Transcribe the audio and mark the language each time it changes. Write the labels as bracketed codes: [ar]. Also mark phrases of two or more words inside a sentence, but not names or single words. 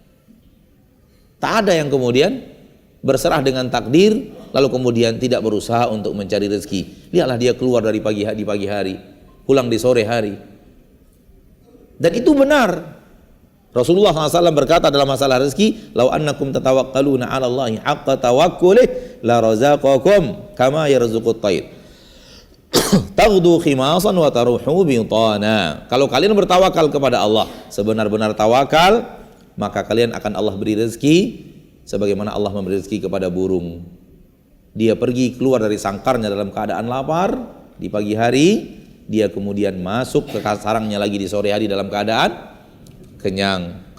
[id] Tak ada yang kemudian berserah dengan takdir lalu kemudian tidak berusaha untuk mencari rezeki. Lihatlah dia keluar dari di pagi hari, pulang di sore hari. Dan itu benar. Rasulullah SAW berkata dalam masalah rezeki, [ar] "لو أنكم تتوكلون على الله حق توكله لرزقكم كما يرزق الطير." تغدو خماصا وتروح بطانا. [id] Kalau kalian bertawakal kepada Allah sebenar-benar tawakal, maka kalian akan Allah beri rezeki sebagaimana Allah memberi rezeki kepada burung. Dia pergi keluar dari sangkarnya dalam keadaan lapar di pagi hari, dia kemudian masuk ke sarangnya lagi di sore hari dalam keadaan kenyang.